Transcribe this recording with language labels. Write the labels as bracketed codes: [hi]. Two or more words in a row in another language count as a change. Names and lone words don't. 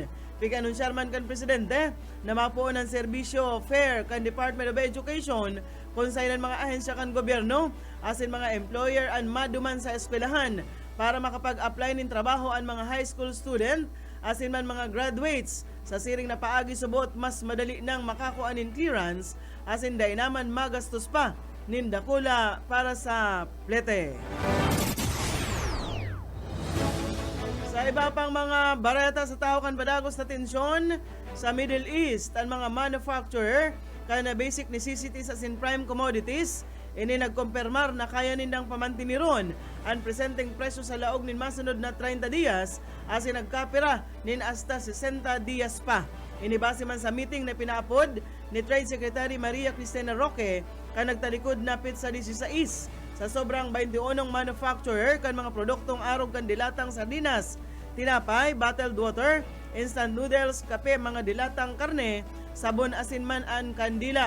[bik] Pig-anunsyar man kan Presidente na mapuon ang serbisyo fair kan Department of Education kung sa ilang mga ahensya kan gobyerno asin mga employer ang maduman sa eskwelahan para makapag-apply nin trabaho ang mga [en] high school student [bik] asin man mga graduates sa siring na paagi subot mas madali nang makakuha nin clearance asin dahil naman magastos pa nin dakula para sa plete. Sa iba pang mga bareta sa tao kan padagos na tensyon sa Middle East, ang mga manufacturer kana [en] basic necessities [bik] as in [en] prime commodities, [bik] ini nagkumpirmar na kaya nindang pamantiniron ang presenteng presyo sa laog nin masunod na 30 dias asin nagkapira nin hasta 60 dias pa. Inibase man sa meeting na pinaapod ni [en] Trade Secretary [bik] Maria Cristina Roque kan nagtalikod na pit sa 16 sa sobrang 21 manufacturer kan mga produktong arog kan dilatang sardinas, tinapay, [en] bottled water, instant noodles, [bik] kape, mga dilatang karne, sabon asin man an kandila.